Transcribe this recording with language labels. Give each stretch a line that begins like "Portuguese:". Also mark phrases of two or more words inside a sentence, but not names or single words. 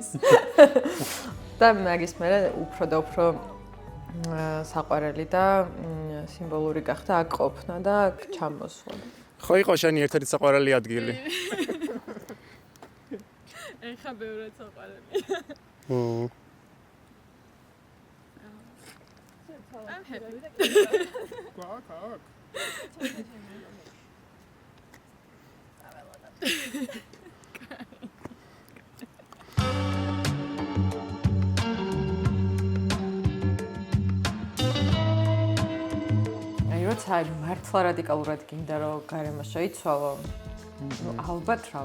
Georgian: და მაგის მერე უფრო და უფრო საყვარელი და სიმბოლური გახდა აქ ყოფნა და აქ ჩამოსვლა. ხო იყო შენი ერთ-ერთი საყვარელი ადგილი. ეხა ბევრად საყვარელი.
English: I'm happy. Quack.
Georgian: როცა მართლა რადიკალურად გინდა რომ გარემო შეიცვალო, ალბათ რავი